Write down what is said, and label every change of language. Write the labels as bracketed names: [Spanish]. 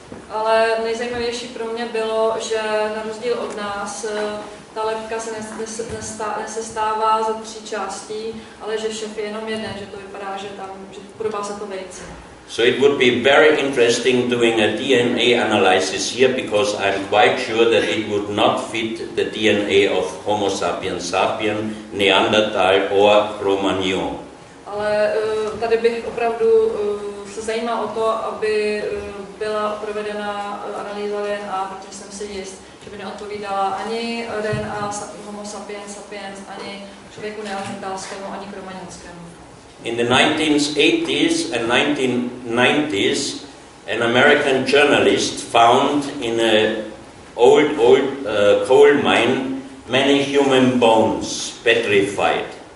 [Czech] Ale nejzajímavější pro mě bylo, že na rozdíl od nás ta lebka se nesestává ze 3 částí, ale že šef je jenom jeden, že to vypadá, že podobá se to vejci. [English] So it would be very interesting doing a DNA analysis here, because I'm quite sure that it would not fit the DNA of Homo sapiens sapien, Neanderthal or Cro-Magnon. [Czech] Ale tady bych opravdu se zajímal o to, aby byla provedena analýza DNA, protože jsem si jist, že by neodpovídala ani DNA Homo sapiens sapiens, ani člověku neandertalskému, ani kromaňonskému. [English] In the 1980s and 1990s, an American journalist found in an old coal mine many human bones petrified.